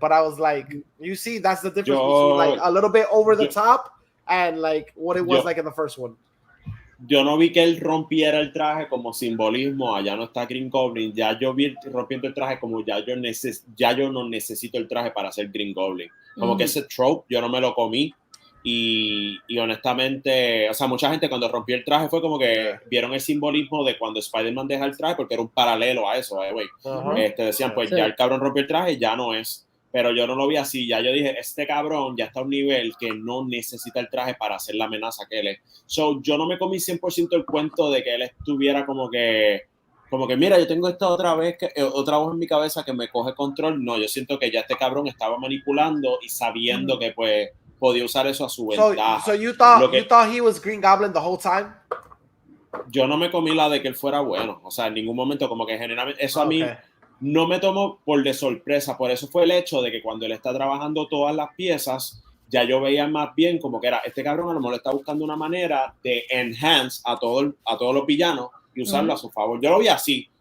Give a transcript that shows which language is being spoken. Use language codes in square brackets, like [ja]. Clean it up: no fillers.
[en] But I was like, you see, that's the difference between like a little bit over the top and like what it was like in the first one. [es] Yo no vi que él rompiera el traje como simbolismo, allá no está Green Goblin, ya yo vi rompiendo el traje como ya yo no necesito el traje para ser Green Goblin. Como que ese trope yo no me lo comí y honestamente, o sea, mucha gente cuando rompió el traje fue como que vieron el simbolismo de cuando Spider-Man deja el traje porque era un paralelo a eso, güey. Decían, pues ya el cabrón rompió el traje, ya no es. Pero yo no lo vi así, ya yo dije, este cabrón ya está a un nivel que no necesita el traje para hacer la amenaza que él es. So, yo no me comí 100% el cuento de que él estuviera como que mira, yo tengo esta otra voz en mi cabeza que me coge control. No, yo siento que ya este cabrón estaba manipulando y sabiendo que pues podía usar eso a su ventaja. [en] So you thought he was Green Goblin the whole time? [es] Yo no me comí la de que él fuera bueno. O sea, en ningún momento como que generalmente eso a mí no me tomó por de sorpresa. Por eso fue el hecho de que cuando él está trabajando todas las piezas, ya yo veía más bien como que era, este cabrón a lo mejor está buscando una manera de enhance a todos los villanos y usarlo a su favor. Yo lo vi así.